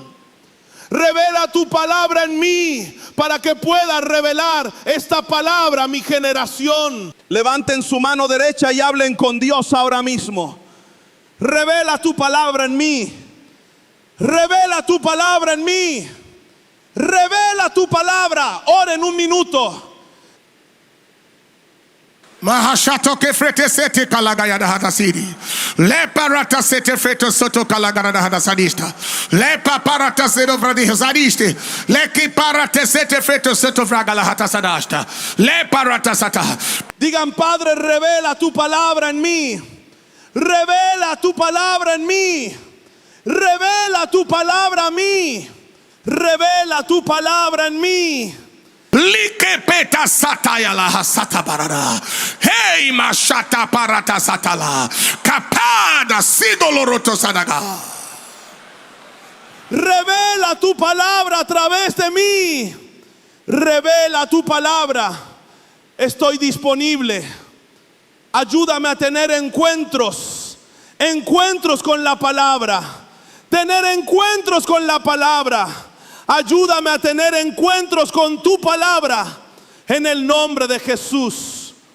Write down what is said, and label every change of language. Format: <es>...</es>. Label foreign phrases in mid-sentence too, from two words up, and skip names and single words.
<es>Revela tu palabra en mí para que pueda revelar esta palabra a mi generación. Levanten su mano derecha y hablen con Dios ahora mismo. Revela tu palabra en mí. Revela tu palabra en mí. Revela tu palabra. Oren un minuto. Mahashato ke frete sete kalagaya da hatasidi. Le parata sete freto soto kalagara da hatasadista. Le paparata sedo fradi hasadiste. Le ki parate sete freto soto fragala hatasadasta. Le parata sata. Digan: Padre, revela tu palabra en mí. Revela tu palabra en mí. Revela tu palabra a mí. Revela tu palabra en mí. Like peta sataya la hasata barada. Hey mashata parata satala. Kapada sidoloroto sadaga. Revela tu palabra a través de mí. Revela tu palabra. Estoy disponible. Ayúdame a tener encuentros con la palabra. Tener encuentros con la palabra. Ayúdame a tener encuentros con tu palabra en el nombre de Jesús.</es>